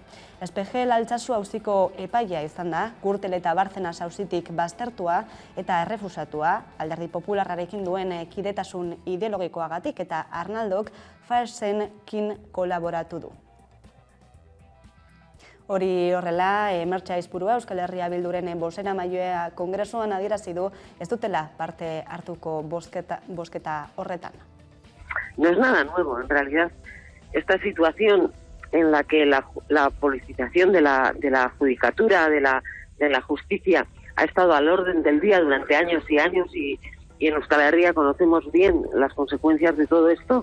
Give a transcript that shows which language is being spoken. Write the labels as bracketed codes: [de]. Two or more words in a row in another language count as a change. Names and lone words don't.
[eu] Espejel Altsasu auziko epaia izan da, Gürtel eta Bárcenas auzitik baztertua eta errefusatua, Alderdi Popularrarekin duen kidetasun ideologikoagatik eta Arnaldok Faesenkin kolaboratu du. Hori horrela, Mertxe Aizpurua Euskal Herria Bilduren bozeramailea kongresuan adierazi du ez dutela parte hartuko bozketa horretan. [es] No es nada nuevo, en realidad. Esta situación en la que la politización de la judicatura, de la justicia, ha estado al orden del día durante años y años y en Euskal Herria conocemos bien las consecuencias de todo esto.